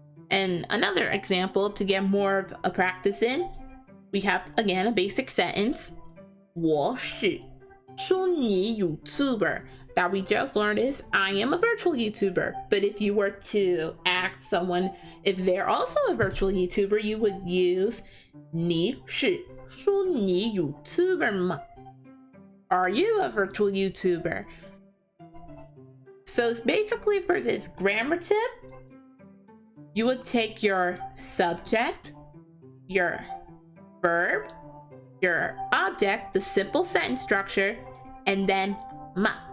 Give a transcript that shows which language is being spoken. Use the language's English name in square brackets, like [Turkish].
[English] And another example to get more of a practice in, we have again a basic sentence. [Chinese] 我是虚拟 YouTuber. [English] That we just learned is I am a virtual YouTuber. But if you were to ask someone if they're also a virtual YouTuber, you would use [Chinese] 你是虚拟 YouTuber 吗? [English] Are you a virtual YouTuber? So it's basically for this grammar tip, you would take your subject, your verb, your object, the simple sentence structure, and then ma.